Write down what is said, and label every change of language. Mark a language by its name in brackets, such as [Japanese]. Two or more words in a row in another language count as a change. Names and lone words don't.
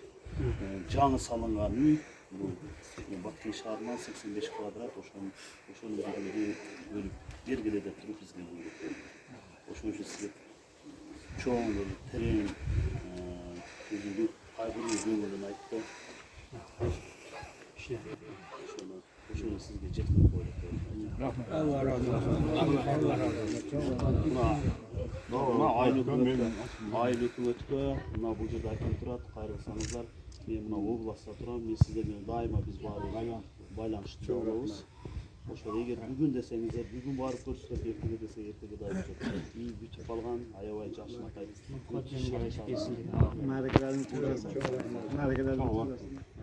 [Kyrgyz] Жаңы салынган үй, Баткен шаарынан 85 квадрат, ошону бөлүп бергиле деп туруп бизге буйруп. Ошон үчүн сизге чоң бир терең кайгыруу көңүлүн айтты. Ошону сизге жеткирип коет. [Turkish] Allah razı olsun. Allah razı olsun. [Kyrgyz] Айыл өкмөткө мына бул жерде айтылып турат, кайрылсаңыздар, мен мына областта турам, мен сиздер менен дайыма биз баары байланышта болобуз. Ошол эгер бүгүн десеңиздер, бүгүн барып көрсөтөт, эртеге десе эртеге дайым жүрөт. Үй бүтүп калган, аябай жакшынакай.